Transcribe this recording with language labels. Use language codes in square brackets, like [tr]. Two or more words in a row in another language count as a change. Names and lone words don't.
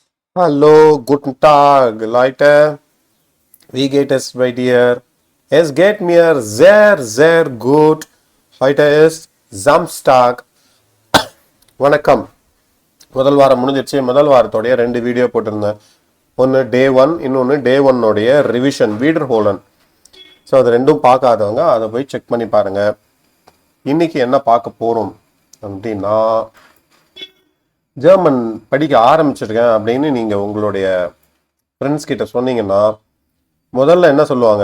[de] Hallo, guten Tag, Leute. Wie geht es bei dir? Es geht mir sehr, sehr gut. Heute ist Samstag. [ta] வணக்கம். முதல் வாரம் முடிஞ்சிருச்சு. முதல் வாரத்தோடைய 2 வீடியோ போட்டிருந்தேன். ஒன்று டே 1, இன்னொன்று டே 1 ரிவிஷன் [de] wiederholen. [ta] ஸோ அது ரெண்டும் பார்க்காதவங்க அதை போய் செக் பண்ணி பாருங்க. இன்னைக்கு என்ன பார்க்க போகிறோம் அப்படின்னா, ஜெர்மன் படிக்க ஆரம்பிச்சிருக்கேன் அப்படின்னு நீங்கள் உங்களுடைய ஃப்ரெண்ட்ஸ் கிட்ட சொன்னீங்கன்னா முதல்ல என்ன சொல்லுவாங்க?